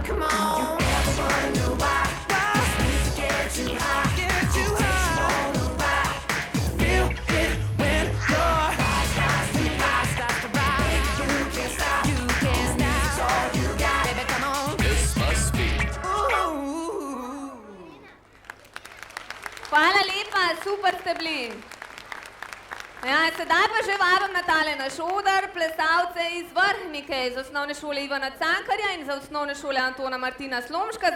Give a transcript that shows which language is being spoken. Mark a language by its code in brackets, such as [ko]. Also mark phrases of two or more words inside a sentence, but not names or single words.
[en] Come on. You ever wonder why? Get too high, get too high. Feel it when your eyes start to rise. You can't stop, you can't stop. It's all you got, baby, come on. This must be. [sl] Hvala lepa, super ste bili. Ja, sedaj pa že vabim na tale naš oder plesalce iz Vrhnike, iz osnovne šole Ivana Cankarja in za osnovne šole Antona Martina Slomška.